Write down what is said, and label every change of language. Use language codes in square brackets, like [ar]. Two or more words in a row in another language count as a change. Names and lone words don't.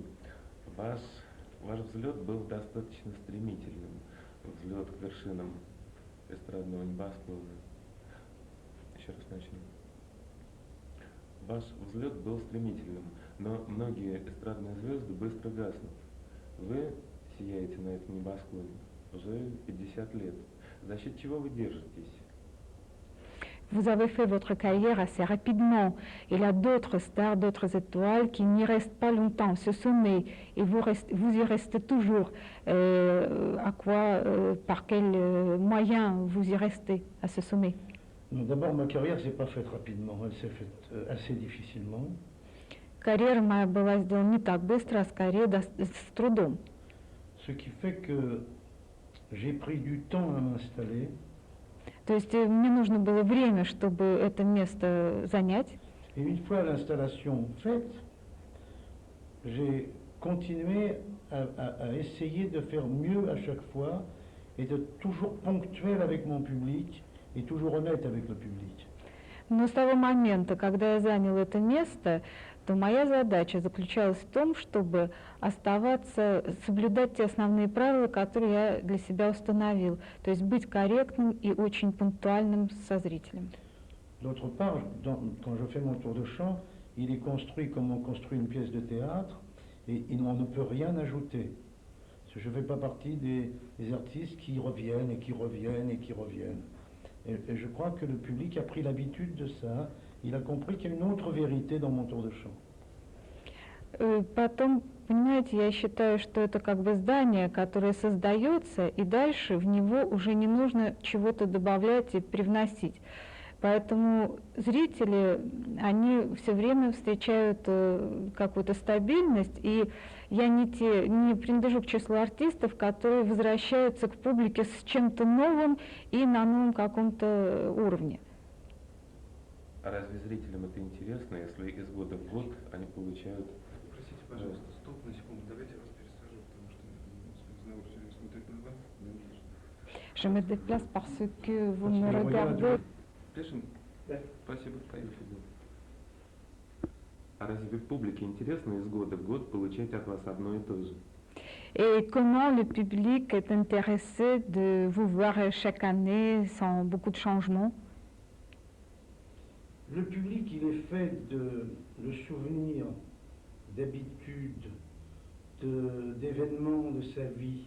[ru] Ваш взлет был достаточно стремительным, взлет к вершинам эстрадного небосклона. Еще раз начнем. Ваш взлет был стремительным, но многие эстрадные звезды быстро гаснут. Вы сияете на этом небосклоне уже 50 лет. За счет чего вы держитесь? [fr] Vous avez fait votre carrière assez rapidement. Il y a d'autres stars, d'autres étoiles qui n'y restent pas longtemps, ce sommet, et vous y restez toujours. Par quels moyens vous y restez à ce sommet? D'abord, ma carrière ne s'est pas faite rapidement, elle s'est faite assez difficilement. [ru] Карьера моя была сделана не так быстро, а скорее с трудом. [fr] Ce qui fait que j'ai pris du temps à m'installer. [ru] То есть мне нужно было время, чтобы это место занять. [fr] Et une fois l'installation faite, j'ai continué à essayer de faire mieux à chaque fois et de toujours ponctuel avec mon public et toujours honnête avec le public. [ru] Но с того момента, когда я занял это место, то моя задача заключалась в том, чтобы оставаться, соблюдать те основные правила, которые я для себя установил, то есть быть корректным и очень пунктуальным со зрителем. [fr] D'autre part, quand je fais mon tour de chant, il est construit comme on construit une pièce de théâtre et on ne peut rien ajouter. Parce que je ne fais pas partie des artistes qui reviennent et qui reviennent et qui reviennent. Et je crois que le public a pris l'habitude de ça. Il a compris qu'il y a une autre vérité dans mon tour de chant. [ru] Потом, понимаете, я считаю, что это как бы здание, которое создается, и дальше в него уже не нужно чего-то добавлять и привносить. Поэтому зрители, они все время встречают какую-то стабильность, и я не принадлежу к числу артистов, которые возвращаются к публике с чем-то новым и на новом каком-то уровне. А разве зрителям это интересно, если из года в год они получают... Простите, пожалуйста, стоп на секунду, давайте я вас пересажу, потому что Азнавур все время смотрит на вас. [fr] Je me déplace parce que vous me regardez. [ru] Пишем? Спасибо, поехали. А разве публике интересно из года в год получать от вас одно и то же? [fr] Et comment le public est intéressé de vous voir chaque année sans beaucoup de changements? Le public, il est fait de souvenirs, d'habitudes, d'événements de sa vie.